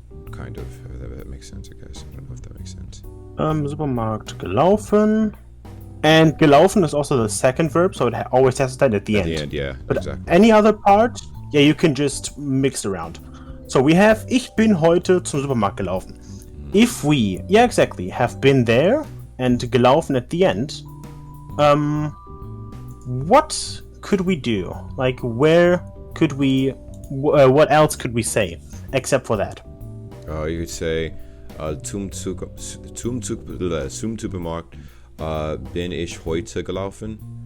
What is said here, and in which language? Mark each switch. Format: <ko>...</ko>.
<en>Kind of. That makes sense, I guess. I don't know if that makes sense.</en> <de>Supermarkt gelaufen.</de> <en>And gelaufen is also the second verb, so it always has to stand at the end. At the end, yeah. But exactly. Any other part, yeah, you can just mix around.</en> <de>So we have ich bin heute zum Supermarkt gelaufen.</de> <en>If we, yeah, exactly, have been there and gelaufen at the end, what could we do? Like, where could we, what else could we say except for that?</en> <de>You could say zum Supermarkt bin ich heute gelaufen.</de>